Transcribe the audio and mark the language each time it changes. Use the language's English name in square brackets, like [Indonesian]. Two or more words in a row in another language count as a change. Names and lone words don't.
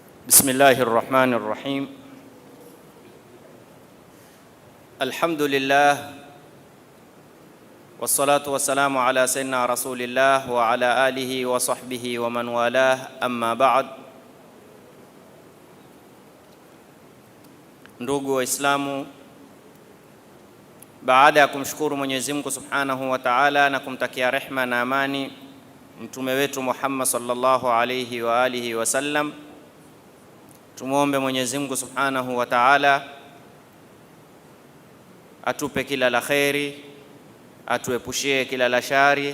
[Arabic] بسم الله الرحمن الرحيم الحمد لله والصلاة والسلام على سيدنا رسول الله وعلى آله وصحبه ومن والاه أما بعد. [Swahili] Ndugu Waislamu, baada ya kumshukuru Mwenyezi Mungu [Arabic] سبحانه وتعالى [Swahili] na kumtakia rehma na amani mtume wetu Muhammad [Arabic] صلى الله عليه وعلى آله وسلم, [Swahili] tumuombe Mwenyezi Mungu [Arabic] سبحانه وتعالى [Swahili] atupe kila la kheri, atuepushie kila la shari.